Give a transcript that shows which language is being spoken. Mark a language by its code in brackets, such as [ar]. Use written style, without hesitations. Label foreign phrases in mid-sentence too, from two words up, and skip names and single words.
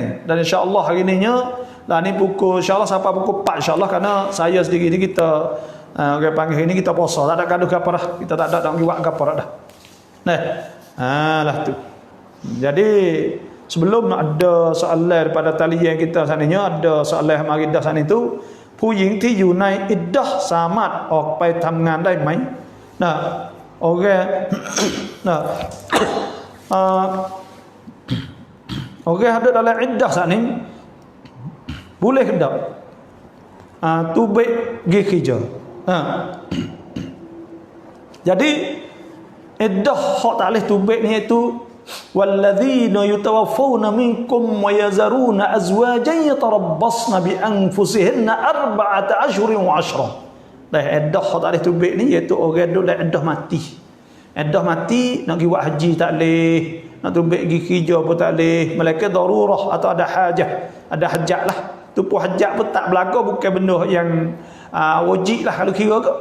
[ms] Dan insya-Allah hari ininya ni pukul insya-Allah sampai pukul 4 insya-Allah, kerana saya sendiri ni kita orang panggil ini kita puasa, tak ada gaduh apa dah. Kita tak ada nak buat apa dah. Lah tu. Jadi sebelum ada soalan daripada talian kita sananya, ada soalan mari dah sana itu [th] ผู้หญิงที่อยู่ในอิดดะห์สามารถออกไปทำงานได้ไหม [ms] Orang ada dalam iddah saat ni boleh tak tubik pergi kerja. Jadi iddah hak tak boleh tubik ni iaitu [ar] والذين يتوفون منكم ويذرون أزواجا يتربصن بأنفسهن أربعة أشهر وعشرا. [ms] Iddah hak tak boleh tubik ni iaitu orang duduk dalam iddah mati. Iddah mati nak pergi buat haji tak boleh, nak tubik pergi kerja pun tak boleh, melainkan darurah atau ada hajat lah. Tu pun hajat pun tak berlaku, bukan benda yang wajib lah kalau kira ke.